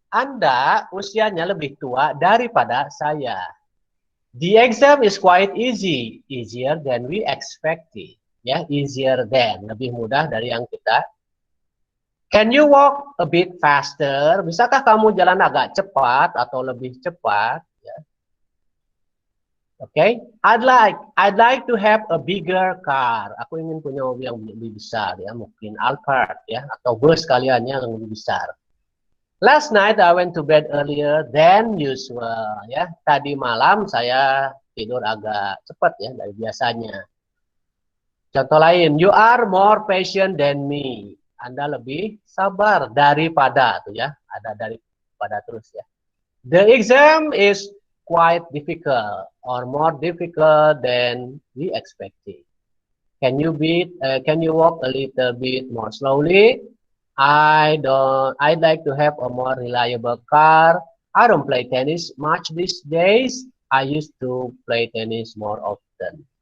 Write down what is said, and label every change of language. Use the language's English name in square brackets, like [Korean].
[Indonesian] Anda usianya lebih tua daripada saya. [English] The exam is quite easy. Easier than we expected. Ya, easier than. [Indonesian] Lebih mudah dari yang kita. [English] Can you walk a bit faster? [Indonesian] Bisakah kamu jalan agak cepat atau lebih cepat? Ya. Oke, okay? [English] I'd like to have a bigger car. [Indonesian] Aku ingin punya mobil yang lebih besar ya, mungkin Alphard ya, atau bus kaliannya yang lebih besar. [English] Last night I went to bed earlier than usual ya. [Indonesian] Tadi malam saya tidur agak cepat ya dari biasanya. Contoh lain, [English] you are more patient than me. [Indonesian] Anda lebih sabar daripada tuh ya, ada daripada terus ya. [English] The exam is quite difficult or more difficult than we expected. Can you walk a little bit more slowly? I'd like to have a more reliable car. I don't play tennis much these days. I used to play tennis more often.